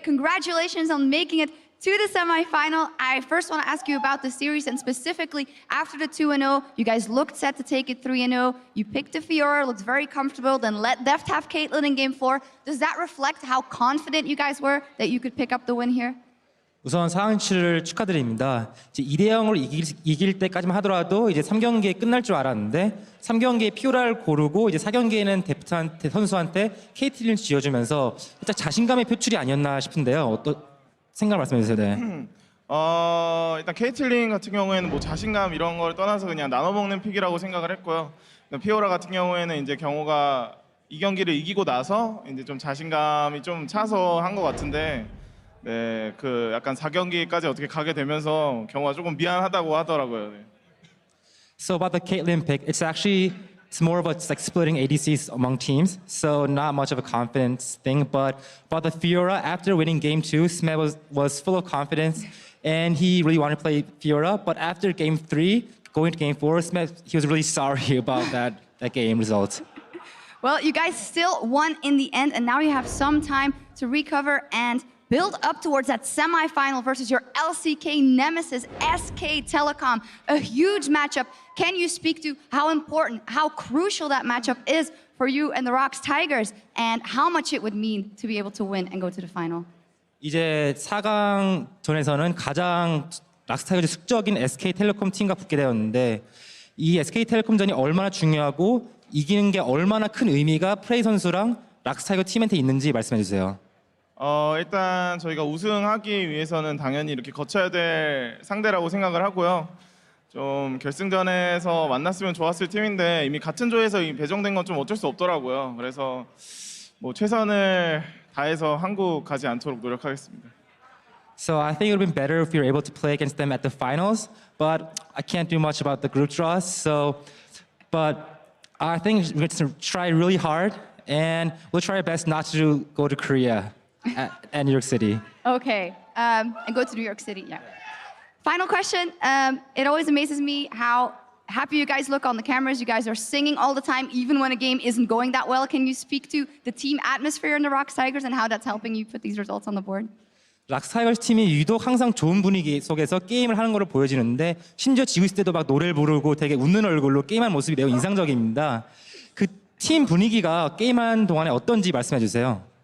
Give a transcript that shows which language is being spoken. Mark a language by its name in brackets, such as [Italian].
[English] Congratulations on making it to the semifinal. I first want to ask you about the series, and specifically after the 2-0, you guys looked set to take it 3-0. You picked a Fiora, looked very comfortable, then let Deft have Caitlyn in game 4. Does that reflect how confident you guys were that you could pick up the win here? [Korean] 우선 4강치를 축하드립니다. 이제 2대0으로 이길 때까지만 하더라도 이제 3경기에 끝날 줄 알았는데 3경기에 피오라를 고르고 이제 4경기에는 데프트한테 선수한테 케이틀린을 쥐어주면서 살짝 자신감의 표출이 아니었나 싶은데요. 어떤 생각 말씀해 주세요. 네. 일단 케이틀린 같은 경우에는 뭐 자신감 이런 걸 떠나서 그냥 나눠 먹는 픽이라고 생각을 했고요. 피오라 같은 경우에는 이제 경호가 이 경기를 이기고 나서 이제 좀 자신감이 좀 차서 한 것 같은데. 네, 그 약간 4경기까지 어떻게 가게 되면서 경호가 조금 미안하다고 하더라고요. 네. [English] So about the Caitlyn pick, it's more of a like splitting ADCs among teams, so not much of a confidence thing. But about the Fiora, after winning game 2, Smed was full of confidence, and he really wanted to play Fiora. But after game 3, going to game 4, Smed, he was really sorry about that game result. Well, you guys still won in the end, and now you have some time to recover and build up towards that semifinal versus your LCK nemesis, SK Telecom. A huge matchup. Can you speak to how important, how crucial that matchup is for you and the Rox Tigers, and how much it would mean to be able to win and go to the final? [Korean] 이제 4강전에서는 가장 락스타이거즈 숙적인 SK텔레콤 팀과 붙게 되었는데 이 SK텔레콤전이 얼마나 중요하고 이기는 게 얼마나 큰 의미가 프레이 선수랑 락스타이거 팀한테 있는지 말씀해 주세요. 일단 저희가 우승하기 위해서는 당연히 이렇게 거쳐야 될 상대라고 생각을 하고요. 좀 결승전에서 만났으면 좋았을 팀인데 이미 같은 조에서 배정된 건 좀 어쩔 수 없더라고요. 그래서 뭐 최선을 다해서 한국 가지 않도록 노력하겠습니다. [English] So I think it would have been better if we were able to play against them at the finals, but I can't do much about the group draws. But I think we're going to try really hard, and we'll try our best not to go to Korea and New York City. Okay, and go to New York City, yeah. Final question. It always amazes me how happy you guys look on the cameras. You guys are singing all the time, even when a game isn't going that well. Can you speak to the team atmosphere in the Rox Tigers and how that's helping you put these results on the board? [Korean] 락스타이거즈 팀이 유독 항상 좋은 분위기 속에서 게임을 하는 걸로 보여지는데 심지어 지고 있을 때도 막 노래를 부르고 되게 웃는 얼굴로 게임하는 모습이 매우 인상적입니다. 그 팀 분위기가 게임하는 동안에 어떤지 말씀해 주세요.